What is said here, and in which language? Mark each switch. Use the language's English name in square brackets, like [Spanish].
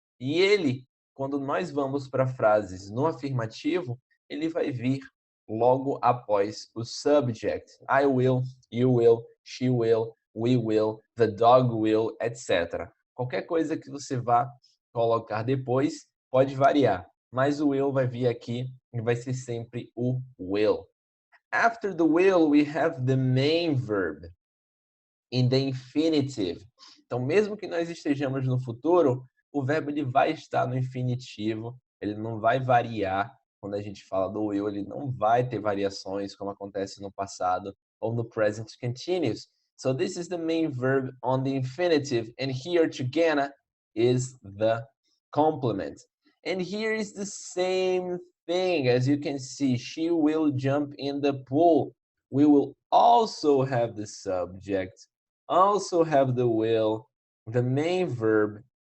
[Portuguese] E ele, quando nós vamos para frases no afirmativo, ele vai vir logo após o subject. [English] I will, you will, she will, we will, the dog will, etc. [Portuguese] Qualquer coisa que você vá colocar depois pode variar, mas o will vai vir aqui e vai ser sempre o will. [English] After the will, we have the main verb in the infinitive. [Portuguese] Então, mesmo que nós estejamos no futuro, o verbo ele vai estar no infinitivo, ele não vai variar. Quando a gente fala do will, ele não vai ter variações como acontece no passado ou no present continuous. [English] So this is the main verb on the infinitive, and here to Ghana is the complement. And here is the same thing. As you can see, she will jump in the pool. We will also have the subject, also have the will, the main verb.